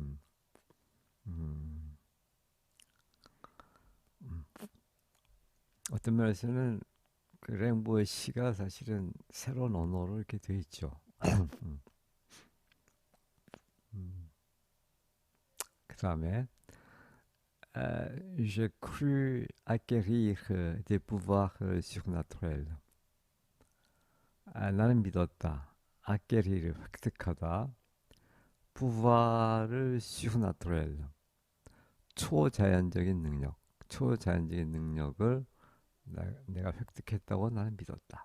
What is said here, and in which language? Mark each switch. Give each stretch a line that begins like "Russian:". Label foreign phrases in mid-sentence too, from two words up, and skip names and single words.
Korean: 어떤 면에서는 그 랭보의 시가 사실은 새로운 언어로 이렇게 돼 있죠. 그 다음에
French: j'ai cru acquérir des pouvoirs surnaturels.
Korean: 나는 믿었다. acquérir 획득하다. pouvoir을 surnaturel 초자연적인 능력. 초자연적인 능력을 내가 획득했다고 나는 믿었다.